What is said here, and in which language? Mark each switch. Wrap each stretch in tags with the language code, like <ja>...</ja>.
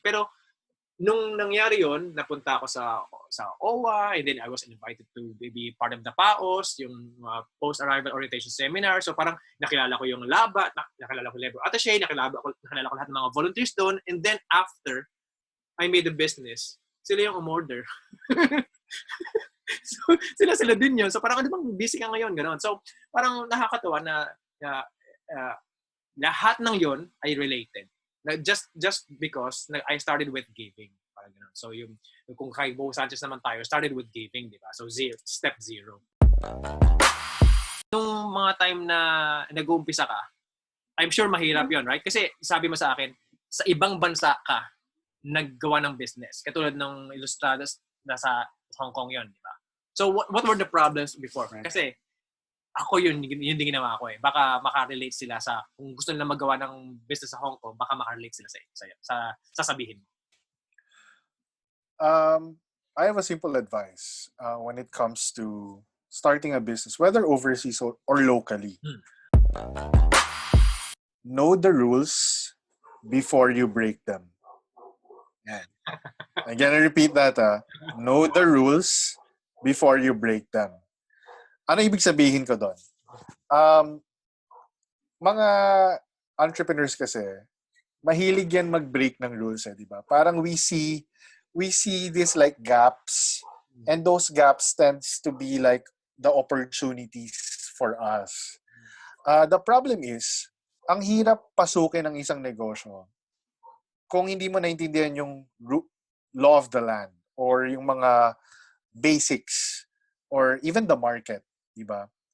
<tl>Pero, nung nangyari yun, napunta ako sa OWA,</tl> <en>and then I was invited to be part of the PAOS, yung post-arrival orientation seminar.</en> <tl>So parang nakilala ko yung laba, nakilala ko yung labor attaché, nakilala ko lahat ng mga volunteers doon.</tl> <en>And then after I made the business,</en> <tl>sila yung umorder. So sila din yun. So parang ano bang busy ka ngayon? Ganon. So parang nakakatawa na lahat ng yun ay related.</tl> <en>Just because I started with giving.</en> <tl>Parang ganun. So yung kung kay Bo Sanchez naman tayo,</tl> <en>started with giving,</en> <tl>di ba? So step 0. Nung mga time na nag-uumpisa ka,</tl> <en>I'm sure</en> <tl>mahirap yon, right? Kasi sabi mo sa akin, sa ibang bansa ka naggawa ng business. Katulad ng Ilustradas na sa Hong Kong yon, di ba?</tl> <en>So what were the problems before?</en> <tl>Kasi ako yun din ginawa ko eh. Baka makarelate sila sa, kung gusto nila magawa ng business sa Hong Kong, baka makarelate sila sa sasabihin mo.</tl> <en>I have a simple advice when it comes to starting a business, whether overseas or locally. Know the rules before you break them. Yan. I'm gonna repeat that. Know the rules before you break them.</en> <tl>Ano ibig sabihin ko doon? Mga entrepreneurs kasi, mahilig yan mag-break ng rules, di ba?</tl> <en>Parang we see these like gaps, and those gaps tends to be like the opportunities for us. The problem is,</en> <tl>ang hirap pasukin ng isang negosyo kung hindi mo naintindihan yung law of the land or yung mga basics or even the market, di ba?</tl>